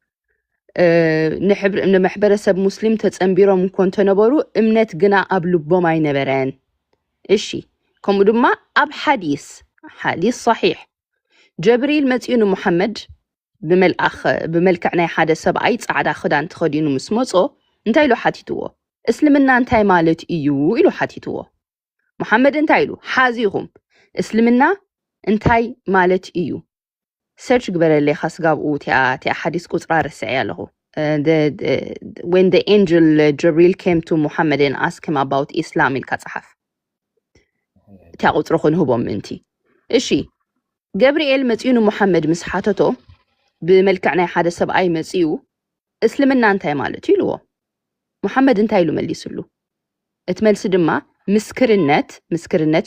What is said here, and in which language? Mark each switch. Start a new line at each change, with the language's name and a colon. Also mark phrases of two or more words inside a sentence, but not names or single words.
Tigrinya: ንማሕበረሰብ ሙስሊም ተፀንቢሮም እኮ እንተነበሩ እምነት ግና ኣብ ልቦም ኣይነበረን እሺ ከምኡ ድማ ኣብ ሓዲስ صሒሕ ጀብሪል መፂኡ ንሙሐመድ ብመልክዕ ናይ ሓደ ሰብኣይ ፃዕዳ ክዳን ተኸዲኑ ምስ መፆ እንታይ ኢሉ ሓቲትዎ እስልምና እንታይ ማለት እዩ ኢሉ ሓቲትዎ ሙሐመድ እንታይ ኢሉ ሓዚኹም እስልምና እንታይ ማለት እዩ ሰርች ግበረለይ ካስጋብኡ እቲኣ ሓዲስ ቁፅራ ርስዐ ኣለኹ
English: when the angel Jibril came to Muhammad and asked him about Islam
Tigrinya: ኢልካ ፀሓፍ እቲኣ ቁፅሪ ክንህቦም ምንቲ እሺ ገብርኤል መፂኡ ንሙሐመድ ምስ ሓተቶ ብመልክዕ ናይ ሓደ ሰብኣይ መፂኡ እስልምና እንታይ ማለት እዩ ኢልዎ ሙሐመድ እንታይ ኢሉ መሊሱሉ እቲ መልሲ ድማ ምስክርነት